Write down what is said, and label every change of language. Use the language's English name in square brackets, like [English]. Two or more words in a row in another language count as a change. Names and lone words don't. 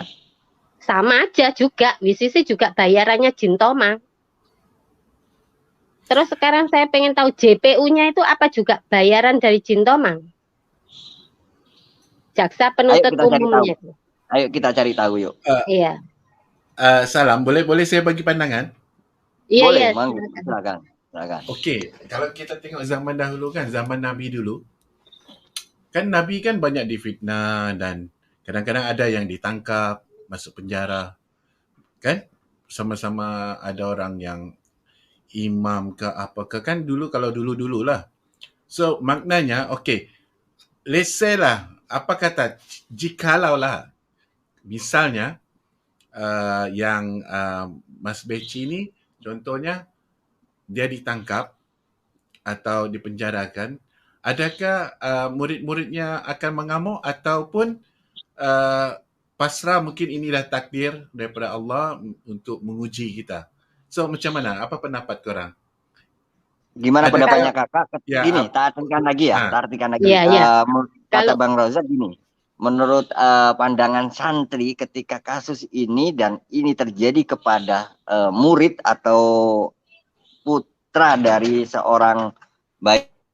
[Indonesian] Sama aja juga, WCC juga bayarannya Jin Tomang. Terus sekarang saya pengen tahu JPU-nya itu apa juga bayaran dari Jin Tomang? Jaksa penuntut umumnya. Ayo kita cari tahu yuk. Iya. [Malay] Salam, boleh saya bagi pandangan? [Indonesian] Iya, silakan. [Malay] Okey, kalau kita tengok zaman dahulu kan, zaman Nabi dulu, kan Nabi kan banyak difitnah dan kadang-kadang ada yang ditangkap, masuk penjara. Kan? Sama-sama ada orang yang imam ke apa ke, kan dulu kalau dulu-dulu lah. So, maknanya, okey, [English] let's say [Malay] lah, apa kata, jikalau lah, misalnya, yang Mas Beci ni, contohnya, dia ditangkap atau dipenjarakan, adakah murid-muridnya akan mengamuk ataupun pasrah mungkin inilah takdir daripada Allah untuk menguji kita. So macam mana? Apa pendapat korang? [Indonesian] Gimana pendapatnya Kakak? Gini, tak artikan lagi ya. Kata Bang Rozak gini. Menurut pandangan santri ketika kasus ini dan ini terjadi kepada murid atau putra dari seorang baik.